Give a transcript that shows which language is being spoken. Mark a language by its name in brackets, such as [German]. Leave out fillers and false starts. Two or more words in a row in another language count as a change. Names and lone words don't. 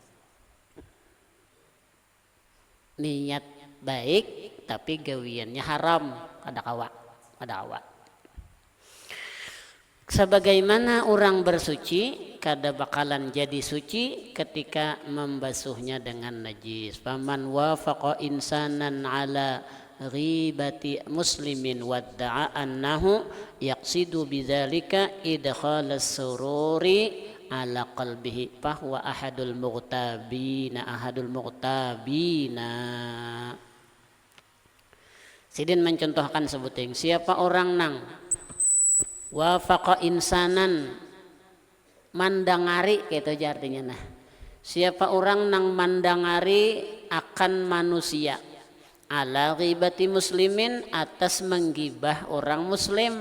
[Banjar] Niat baik tapi gawiannya haram kada kawa. Sebagaimana orang bersuci kada bakalan jadi suci ketika membasuhnya dengan najis. [Arabic] فمن وافق إنسانا على غيبة مسلم وادعى أنه يقصد بذلك إدخال السرور على قلبه فهو أحد المغتابين. [Banjar] Sidin mencontohkan sebuting siapa orang nang [Arabic] وافق إنسانا [Banjar] mandangari gitu aja artinya nah. Siapa orang nang mandangari akan manusia [Arabic] على غيبة مسلم [Banjar] atas menggibah orang muslim.